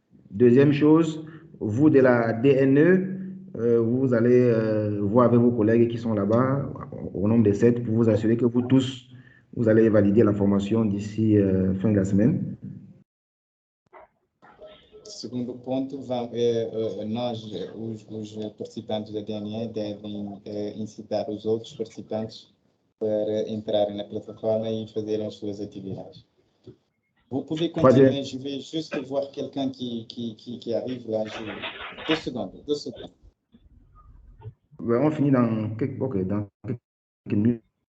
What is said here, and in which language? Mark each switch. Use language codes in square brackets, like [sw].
[fr] Deuxième chose, vous de la DNE, vous allez voir avec vos collègues qui sont là-bas, au nombre de 7, pour vous assurer que vous tous, vous allez valider la formation d'ici fin de la semaine. [pt] Segundo ponto, nós, os participantes da DNE, devem incitar os outros participantes para entrarem na plataforma e fazerem as suas atividades. [fr] Vous pouvez continuer, je vais juste voir quelqu'un qui arrive là. 2 secondes. On finit dans quelques minutes.